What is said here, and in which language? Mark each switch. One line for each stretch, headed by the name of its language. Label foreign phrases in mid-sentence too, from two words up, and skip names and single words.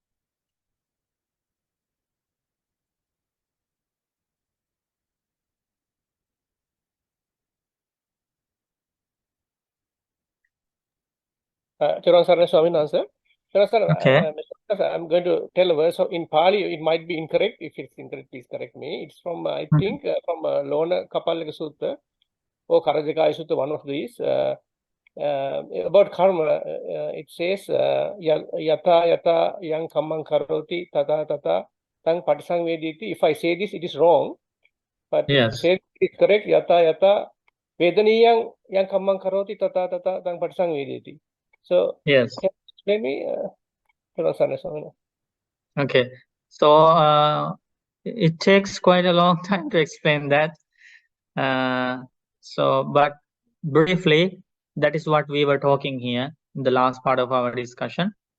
English: Charan Sarana Swami answer. Charan Sir, Okay. I'm going to tell a verse in Pali. It might be incorrect. If it's incorrect, please correct me. It's from, I think, from Lona Kapalika Sutta or Karajakaya Sutta, one of these. About karma, it says,
Pali: Yata Yata Yang Kammang Karoti Tata Tata Tang Patisang Vediti.
English: If I say this, it is wrong. But if Yes. you say it is correct,
Pali: Yata Yata Vedaniyang Yang Kammang Karoti Tata Tata Tang Patisang Vediti.
English: So, Yes. can you explain me? Okay. So it takes quite a long time to explain that. But briefly, that is what we were talking here in the last part of our discussion.